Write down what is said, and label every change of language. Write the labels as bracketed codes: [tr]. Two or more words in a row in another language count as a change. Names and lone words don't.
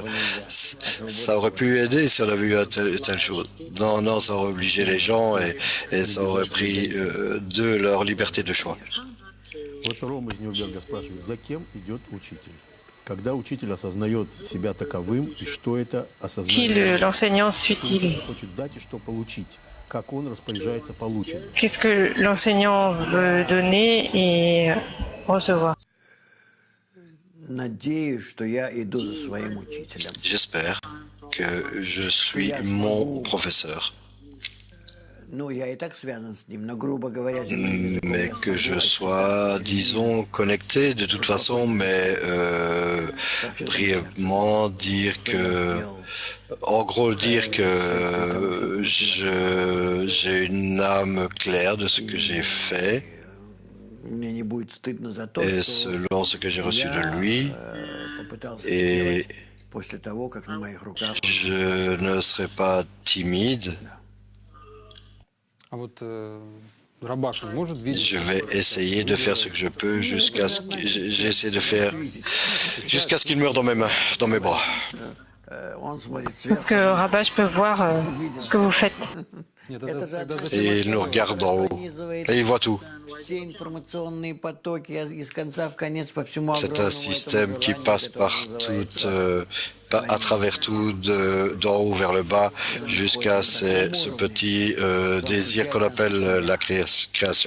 [fr] Ça aurait pu aider si on avait eu telle chose. Non, non, ça aurait obligé les gens et ça aurait pris de leur liberté de choix. [ru] Вот Рома из Нюрнберга спрашивает, за кем идет учитель? Когда учитель осознает себя таковым, и что это [fr] Qui [ru] осознание? [fr] l'enseignant [ru] Что [fr] suit-il? [ru] учитель хочет дать и что получить? Как он распоряжается полученным? [fr] Qu'est-ce que l'enseignant veut donner et recevoir? [ru] Надеюсь, что я иду за своим учителем. [fr] J'espère que je suis mon professeur, [ru] Ну, я и так связан с ним, но, грубо говоря, земным языком [fr] mais [ru] я [fr] que je [ru] скажу, [fr] sois, disons, connecté de toute façon, mais brièvement dire que, en gros, dire que j'ai une âme claire de ce que j'ai fait, [ru] мне не будет стыдно за то, [fr] et [ru] что [fr] selon ce que j'ai reçu de lui, [ru] попытался [fr] et [ru] сделать после того, как на моих руках [fr] je ne serai pas timide. [ru] А вот Рабаш, он может видеть... [fr] Je vais essayer de faire ce que je peux jusqu'à ce que j'essaie de faire jusqu'à ce qu'il meure dans mes mains, dans mes bras. Est-ce que Rabash peut voir ce que vous faites? [ru] Нет, тогда зачем [fr] Et il nous regarde d'en haut et il voit tout. C'est un système qui passe par toute, à travers tout, d'en haut vers le bas, jusqu'à ce petit désir qu'on appelle la création.